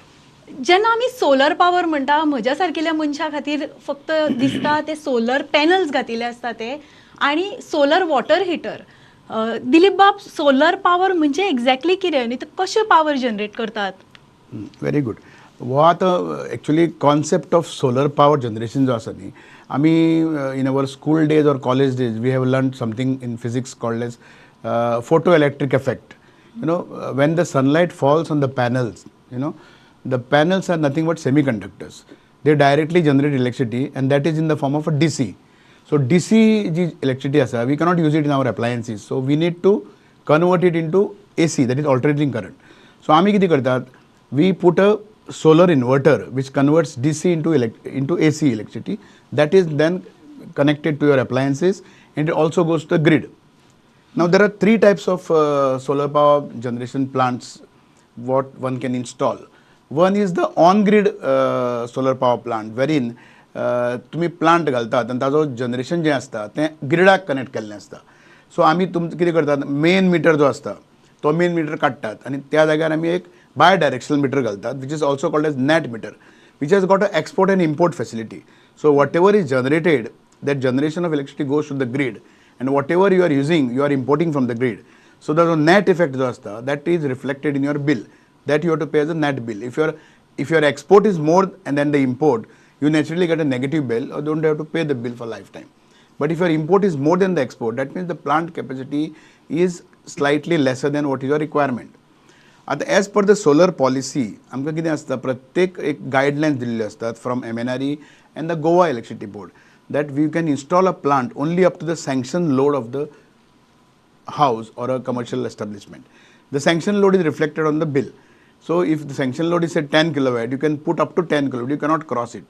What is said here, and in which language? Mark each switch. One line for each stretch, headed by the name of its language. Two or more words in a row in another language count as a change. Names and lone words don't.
Konkani: जेन्ना आमी
English: solar power
Konkani: म्हणटा म्हज्या सारकिल्या मनशा खातीर फक्त दिसता ते
English: solar panels
Konkani: घातिले आसता ते आनी
English: solar water heater.
Konkani: दिलीप बाब,
English: solar power
Konkani: म्हणजे एक्झॅक्टली कितें आनी ते कशें
English: power generate
Konkani: करतात?
English: Very good.
Konkani: हो आतां
English: actually concept of solar power generation
Konkani: जो आसा न्ही, आमी
English: in our school days or college days we have learn something in physics called as photo electric effect. When the sunlight falls on the panels, the panels are nothing but semiconductors. They directly generate electricity and that is in the form of a DC. So DC ji electricity asa, we cannot use it in our appliances. So we need to convert it into AC, that is alternating current.
Konkani: So आम्ही किती करतात,
English: we put a solar inverter which converts DC into AC electricity. That is then connected to your appliances and it also goes to the grid. Now there are three types of solar power generation plants what one can install. One is the on-grid solar power plant wherein
Konkani: तुम्ही प्लांट घालतात आणि ताजो जनरेशन जे असता ते
English: grid connect
Konkani: केल्लें असता.
English: So
Konkani: आमी कितें करतात,
English: main meter
Konkani: जो असता तो
English: main meter
Konkani: काडटात आणि त्या जाग्यार आमी एक
English: bi directional meter घालतात which is also called as net meter which has got a export and import facility. So whatever is generated that generation of electricity goes to the grid and whatever you are using you are importing from the grid. So the net effect
Konkani: jo asta
English: that is reflected in your bill that you have to pay as a net bill. If your export is more and then the import, you naturally get a negative bill or don't have to pay the bill for lifetime. But if your import is more than the export, that means the plant capacity is slightly lesser than what is your requirement. आता as per the solar policy
Konkani: आमकां कितें आसता, प्रत्येक एक गायडलायन्स दिल्ले असतात
English: from MNRE and the Goa Electricity Board that we can install a plant only up to the sanction load of the house or a commercial establishment. The sanction load is reflected on the bill. So if the sanction load is say 10 kilowatt, you can put up to 10 kilowatt, you cannot cross it.